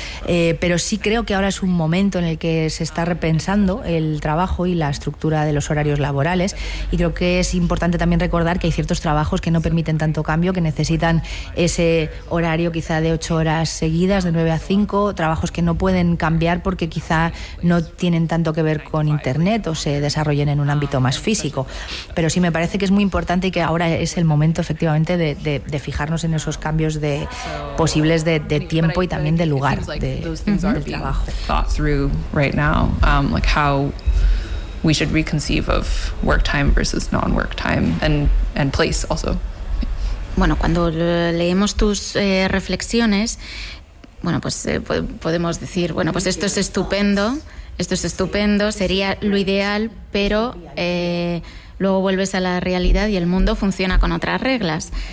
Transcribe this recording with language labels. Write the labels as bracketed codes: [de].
[es] Pero sí creo que ahora es un momento en el que se está repensando el trabajo y la estructura de los horarios laborales, y creo que es importante también recordar que hay ciertos trabajos que no permiten tanto cambio, que necesitan ese horario quizá de 8 horas seguidas, de 9 a 5, trabajos que no pueden cambiar porque quizá no tienen tanto que ver con internet o se desarrollen en un ámbito más físico. Pero sí me parece que es muy importante y que ahora es el momento efectivamente de fijarnos en esos cambios de posibles de tiempo y también de lugar del trabajo. [en] Thought through right now, like how we should reconceive of work time versus non-work time and place also. [es] Bueno, cuando leemos tus reflexiones, bueno, pues podemos decir, bueno, pues esto es estupendo, sería lo ideal, pero luego vuelves a la realidad y el mundo funciona con otras reglas.